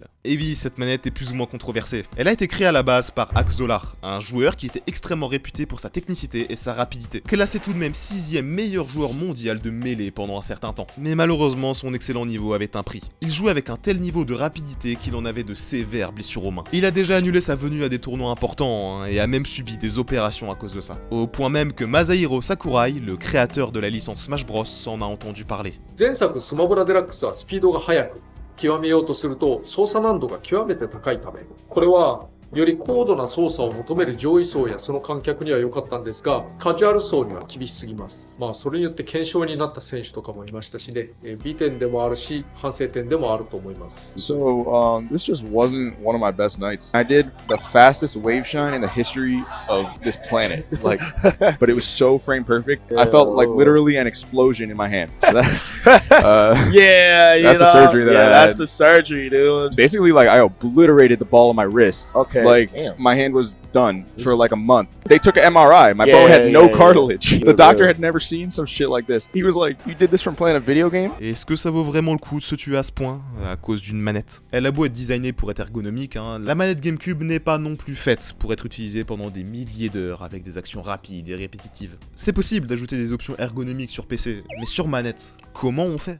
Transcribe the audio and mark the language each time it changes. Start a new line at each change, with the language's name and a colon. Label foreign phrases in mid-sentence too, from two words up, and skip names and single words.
French: Et oui, cette manette est plus ou moins controversée. Elle a été créée à la base par Axdolar, un joueur qui était extrêmement réputé pour sa technicité et sa rapidité, classé tout de même 6ème meilleur joueur mondial de Melee pendant un certain temps. Mais malheureusement, son excellent niveau avait un prix. Il jouait avec un tel niveau de rapidité qu'il en avait de sévères blessures aux mains. Il a déjà annulé sa venue à des tournois importants, et a même subi des opérations à cause de ça. Au point même que Masahiro Sakurai, le créateur de la licence Smash Bros, en a entendu parler.
Japanese: 前作スマブラデラックスはスピードが速く極めようとすると操作難度が極めて高いため、これはより高度な操作を求める上位層やその観客には良かったんですが、カジュアル層には厳しすぎます。それによって検証になった選手とかもいましたしね、美点でもあるし反省点でもあると思います。
English: So, this just wasn't one of my best nights. I did the fastest wave shine in the history of this planet, but it was so frame perfect. I felt like literally an explosion in my hand. So that's that's the surgery that I had. That's the surgery, dude. Basically, I obliterated the ball on my wrist. Okay. Okay. Like, Damn. my hand was done for like a month. They took an MRI. My Yeah, bone had no yeah, yeah. cartilage. Yeah, The doctor yeah. had never seen some shit like this. He was like, "You did this from playing a video game?"
French: Est-ce que ça vaut vraiment le coup de se tuer à ce point, à cause d'une manette? Elle a beau être designée pour être ergonomique, hein, la manette GameCube n'est pas non plus faite pour être utilisée pendant des milliers d'heures avec des actions rapides et répétitives. C'est possible d'ajouter des options ergonomiques sur PC, mais sur manette, comment on fait?